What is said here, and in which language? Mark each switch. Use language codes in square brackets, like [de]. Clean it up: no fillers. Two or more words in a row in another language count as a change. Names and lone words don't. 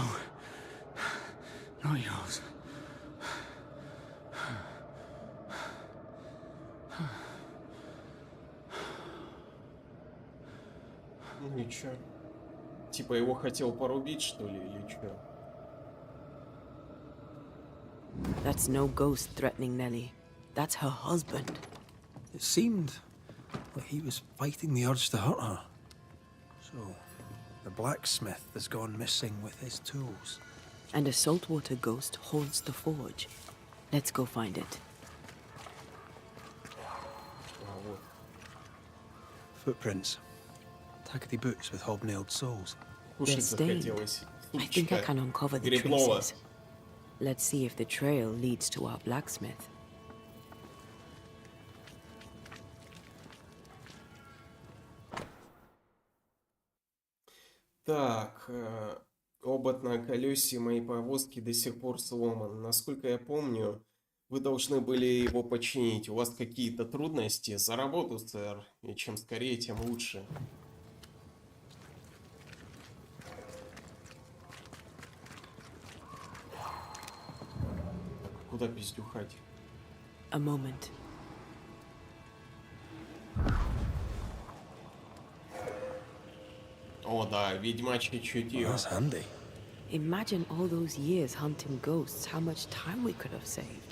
[en] Not yours. [ru] Ну и чё? Типа его хотел порубить, что ли, или чё? [en] That's no ghost threatening Nellie. That's her husband. It seemed like he was fighting the urge to hurt her. So, the blacksmith has gone missing with his tools. And a saltwater ghost haunts the forge. Let's go find it. Footprints. Tackety boots with hobnailed soles. They're stained. I think I can uncover the traces. Let's see if the trail leads to our blacksmith. [ru] Так, обод на колесе моей повозки до сих пор сломан. Насколько я помню, вы должны были его починить. У вас какие-то трудности? За работу, сэр. И чем скорее, тем лучше. Так, куда пиздюхать? [en] A moment. [ru] О да, ведьмачье чутье. [en] That's handy. Imagine all those years hunting ghosts, how much time we could have saved.